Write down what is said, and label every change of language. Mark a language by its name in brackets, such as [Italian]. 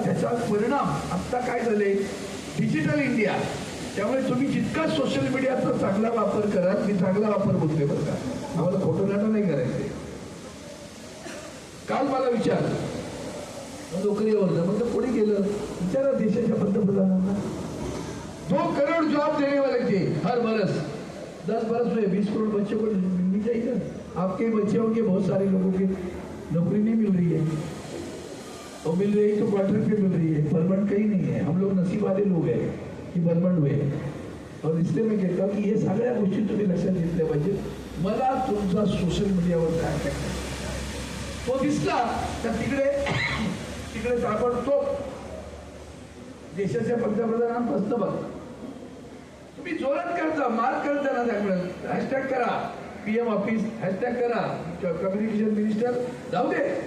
[Marathi] त्याचा परिणाम आता काय झाले, डिजिटल इंडिया. त्यामुळे तुम्ही जितका सोशल मीडियाचा चांगला वापर कराल, मी चांगला वापर बोलतोय बरं का, आम्हाला खोटं नाटं नाही करायचे. काल मला विचार नोकरीवर म्हणजे कोणी गेलं विचारा देशाच्या पंतप्रधानांना. [Hindi] 2 करोड़ जॉब देने वाले थे हर बरस, 10 बरस में 20 करोड़ बच्चों को मिल जाएगा. आपके बच्चे होंगे, बहुत सारे लोगों की नौकरी नहीं मिल रही है, और मिल रही तो क्वार्टर पे मिल रही है, परमानेंट कहीं नहीं है. हम लोग नसीब वाले लोग हैं की परमानेंट हुए. और इसलिए मैं कहता हूँ की [Marathi] हे सगळ्या गोष्टी तुम्ही लक्षात घेतल्या पाहिजे. मला तुमचा सोशल मीडियावर काय तो दिसला तर तिकडे ताबडतोब देशाच्या पंतप्रधानांपासून बघ तुम्ही जोरात करता, मार्क करता ना, त्यामुळे हॅशटॅग करा PM ऑफिस, हॅशटॅग करा कम्युनिकेशन मिनिस्टर, जाऊ दे.